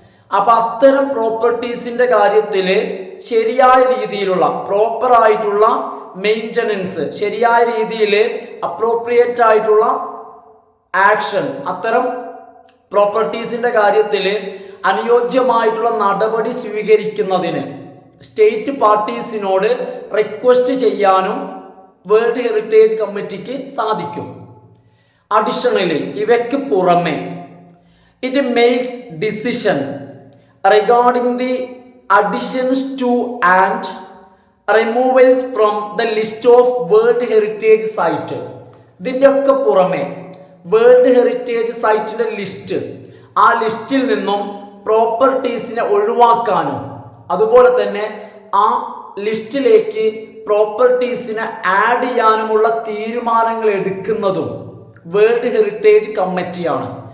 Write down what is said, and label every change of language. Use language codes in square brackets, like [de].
[ml] അപ്പൊ അത്തരം പ്രോപ്പർട്ടീസിന്റെ കാര്യത്തിൽ ശരിയായ രീതിയിലുള്ള പ്രോപ്പർ ആയിട്ടുള്ള മെയിൻ്റനൻസ്, ശരിയായ രീതിയിൽ അപ്രോപ്രിയേറ്റ് ആയിട്ടുള്ള ആക്ഷൻ, അത്തരം പ്രോപ്പർട്ടീസിന്റെ കാര്യത്തിൽ അനുയോജ്യമായിട്ടുള്ള നടപടി സ്വീകരിക്കുന്നതിന് സ്റ്റേറ്റ് പാർട്ടീസിനോട് റിക്വസ്റ്റ് ചെയ്യാനും വേൾഡ് ഹെറിറ്റേജ് കമ്മിറ്റിക്ക് സാധിക്കും. [en] additionally, [ml] ഇവയ്ക്ക് പുറമെ [en] It makes decision regarding the additions to and removals from the list of World Heritage Site. [ml] ഇതിൻ്റെ ഒക്കെ പുറമെ വേൾഡ് ഹെറിറ്റേജ് സൈറ്റിന്റെ ലിസ്റ്റ്, ആ ലിസ്റ്റിൽ നിന്നും പ്രോപ്പർട്ടീസിനെ ഒഴിവാക്കാനും, അതുപോലെ തന്നെ ആ ലിസ്റ്റിലേക്ക് പ്രോപ്പർട്ടീസിനെ ആഡ് ചെയ്യാനുമുള്ള തീരുമാനങ്ങൾ എടുക്കുന്നതും വേൾഡ് ഹെറിറ്റേജ് കമ്മിറ്റിയാണ്.